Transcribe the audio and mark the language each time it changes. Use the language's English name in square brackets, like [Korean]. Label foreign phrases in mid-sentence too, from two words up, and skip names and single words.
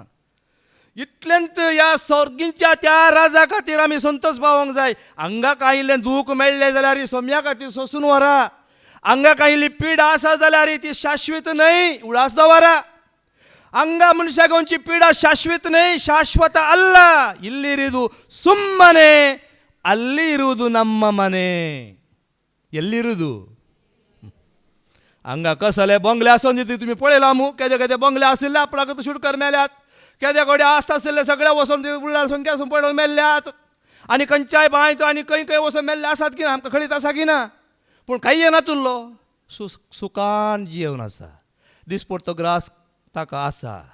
[Konkani] इतल्यांत ह्या सर्गींच्या त्या राजा खातीर आमी संतोष पावोंक जाय. हांगा कांय इल्लें दूख मेळ्ळें जाल्यार सोम्या खातीर सोंसून व्हरा. हांगा कांय इल्ली पीड आसा जाल्यार ती शाश्वत न्हय, उडास दवरा. हांगा मनशा घेवनची पीडा शाश्वत न्हय, [Kannada] ಶಾಶ್ವತ ಅಲ್ಲ. ಇಲ್ಲಿರುವುದು ಸುಮ್ಮನೆ, ಅಲ್ಲಿರುವುದು ನಮ್ಮ ಮನೆ. ಎಲ್ಲಿರುವುದು? [Konkani] हांगा कसले बंगले आसून दिता तुमी पळयला मू. केदे केदे बंगले आशिल्ले आपणाक शुडकर मेल्यात, केदे कडेन आसता आशिल्ले सगळे वचून उरला संख्या वचून पडून मेल्ल्यात. आनी खंयच्याय बांयत आनी खंय खंय वचून मेल्ले आसात की ना आमकां खळीत आसा की ना. पूण काही येना तुल्लो सुखान जिवन आसा, दिसपडतो ग्रास ताका आसा.